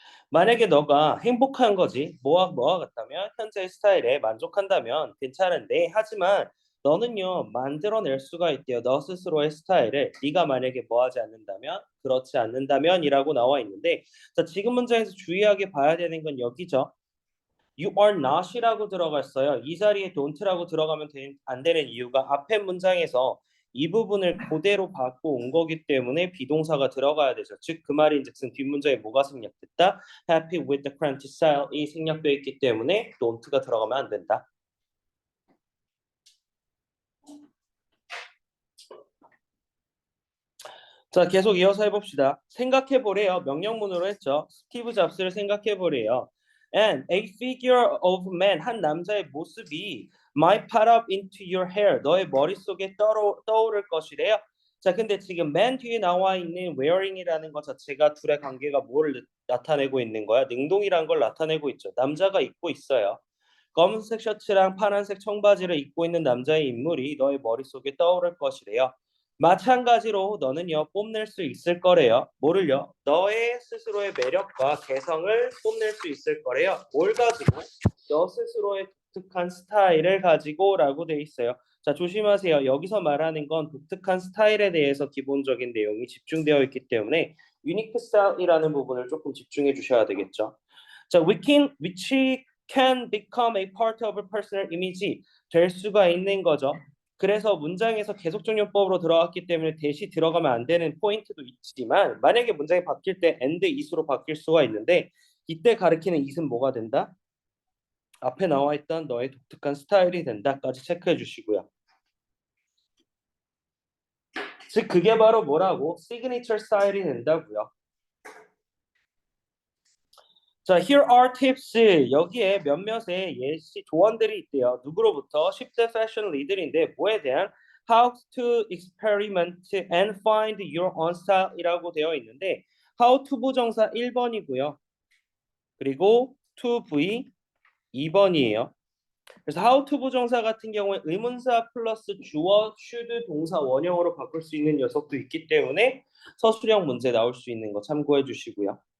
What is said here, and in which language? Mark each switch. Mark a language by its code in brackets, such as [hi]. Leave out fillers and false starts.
[ko] 만약에 너가 행복한 거지 뭐와 같다면 현재의 스타일에 만족한다면 괜찮은데 하지만 너는요 만들어낼 수가 있대요. 너 스스로의 스타일을 네가 만약에 뭐하지 않는다면 그렇지 않는다면이라고 나와 있는데 자 지금 문장에서 주의하게 봐야 되는 건 여기죠. [en] You are not [ko] 이라고 들어갔어요. 이 자리에 don't라고 들어가면 안 되는 이유가 앞에 문장에서 이 부분을 그대로 받고 온 거기 때문에 비동사가 들어가야 되죠. 즉 그 말인즉슨 뒷문장에 뭐가 생략됐다? [en] Happy with the current style [ko] 이 생략되어 있기 때문에 don't가 들어가면 안 된다. 자, 계속 이어서 해봅시다. 생각해보래요. 명령문으로 했죠. 스티브 잡스를 생각해보래요. [en] And a figure of man, [ko] 한 남자의 모습이 [en] might pop up into your hair, [ko] 너의 머릿속에 떠오를 것이래요. 자, 근데 지금 man 뒤에 나와 있는 wearing이라는 것 자체가 둘의 관계가 뭐를 나타내고 있는 거야? 능동이란 걸 나타내고 있죠. 남자가 입고 있어요. 검은색 셔츠랑 파란색 청바지를 입고 있는 남자의 인물이 너의 머릿속에 떠오를 것이래요. 마찬가지로 너는요 뽐낼 수 있을 거래요. 뭐를요? 너의 스스로의 매력과 개성을 뽐낼 수 있을 거래요. 뭘 가지고? 너 스스로의 독특한 스타일을 가지고라고 돼 있어요. 자, 조심하세요. 여기서 말하는 건 독특한 스타일에 대해서 기본적인 내용이 집중되어 있기 때문에 유니크 스타일이라는 부분을 조금 집중해 주셔야 되겠죠. [en] 자, which can become a part of a personal image [ko] 될 수가 있는 거죠. 그래서 문장에서 계속적용법으로 들어갔기 때문에 대시 들어가면 안 되는 포인트도 있지만 만약에 문장이 바뀔 때 and is로 바뀔 수가 있는데 이때 가리키는 it은 뭐가 된다? 앞에 나와 있던 너의 독특한 스타일이 된다까지 체크해 주시고요. 즉 그게 바로 뭐라고? 시그니처 스타일이 된다고요. [en] 자, here are tips. [ko] 여기에 몇몇의 예시 조언들이 있대요. 누구로부터? 10대 패션 리들인데 뭐에 대한? [en] How to experiment and find your own style이라고 [ko] 되어 있는데 [en] how to [ko] 부정사 1번이고요. 그리고 to be 2번이에요. 그래서 how to 부정사 같은 경우에 의문사 플러스 주어, should 동사 원형으로 바꿀 수 있는 녀석도 있기 때문에 서술형 문제 나올 수 있는 거 참고해 주시고요.